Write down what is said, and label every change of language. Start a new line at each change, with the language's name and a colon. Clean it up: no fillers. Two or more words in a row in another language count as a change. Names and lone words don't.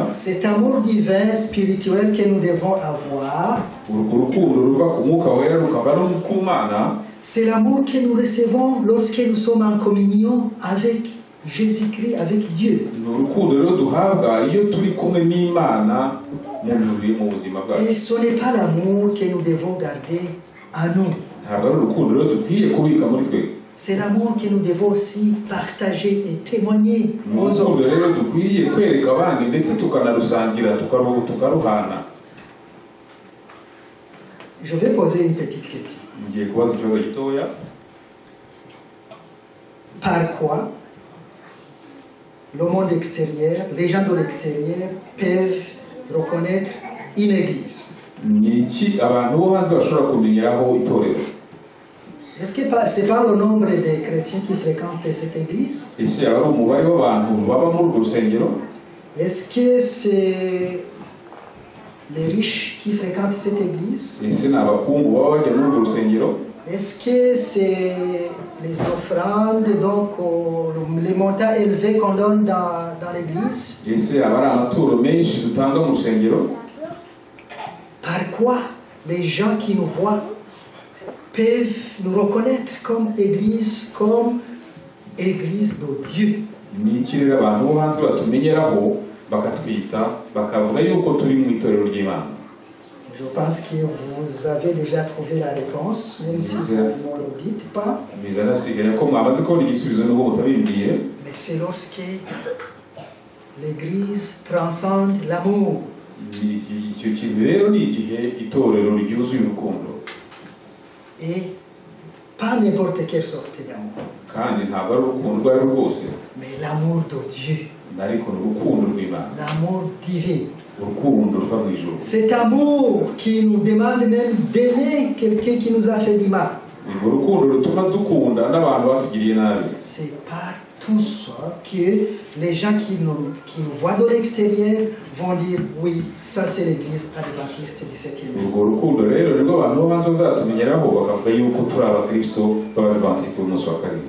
French: cet amour divin, spirituel que nous devons avoir,
Kinyarwanda: urwo rukundo ruva ku mwuka wera rukava no ku Mana,
French: c'est l'amour que nous recevons lorsque nous sommes en communion avec Jésus-Christ, avec Dieu.
Kinyarwanda: ni urukundo rero duhabwa iyo turi kumwe n'Imana mu buzima bwacu.
French: Et ce n'est pas l'amour que nous devons garder à nous.
Kinyarwanda: ntabwo ari urukundo rero dukwiye kubika muri twe,
French: C'est l'amour que nous devons aussi partager et témoigner
Kinyarwanda: ni
French: aux
Kinyarwanda: urukundo
French: autres.
Kinyarwanda: rero dukwiye kwereka abandi ndetse tukanarusangira tukaruhana.
French: Je vais poser une petite question.
Kinyarwanda: ngiye kubaza ikibazo gitoya.
French: Par quoi le monde extérieur, les gens de l'extérieur peuvent reconnaître une église?
Kinyarwanda: ni iki abantu bo hanze bashobora kumenyeraho itorero?
French: Est-ce que c'est pas le nombre de chrétiens qui fréquentent cette église?
Kinyarwanda: ese aba ari umubare w'abantu baba muri urwo rusengero?
French: Est-ce que c'est les riches qui fréquentent cette église?
Kinyarwanda: ese ni abakungu baba bajya muri urwo rusengero?
French: Est-ce que c'est les offrandes, donc les montants élevés qu'on donne dans l'église?
Kinyarwanda: ese aba ari amaturo menshi dutanga mu rusengero?
French: Par quoi les gens qui nous voient peuvent nous reconnaître comme église de Dieu?
Kinyarwanda: ni iki rero abantu bo hanze batumenyeraho bakatwita bakavuga yuko turi mu itorero ry'Imana?
French: Je pense que vous avez déjà trouvé la réponse, même si vous ne me le dites pas.
Kinyarwanda: bizanasigaye ko mwamaze kubona igisubizo n'ubwo mutabimbwiye.
French: Mais c'est lorsque l'église transcende l'amour.
Kinyarwanda: icyo kintu rero ni igihe itorero ryuzuye urukundo,
French: Et pas n'importe quelle sorte d'amour,
Kinyarwanda: kandi ntabwo ari urukundo urwo ari rwo rwose,
French: mais l'amour de Dieu,
Kinyarwanda: ariko ni urukundo rw'Imana,
French: l'amour divin.
Kinyarwanda: urukundo ruva mu ijuru.
French: Cet amour qui nous demande même d'aimer quelqu'un qui nous a fait du mal.
Kinyarwanda: urwo rukundo rutuma dukunda n'abantu batugiriye nabi.
French: C'est par tout ça que les gens qui nous voient de l'extérieur vont dire oui, ça c'est l'église adventiste du 7e jour.
Kinyarwanda: urwo rukundo rero nibwo abantu bo hanze bazatumenyeraho bakavuga yuko turi abakristo b'abadventiste b'umunsi wa karindwi.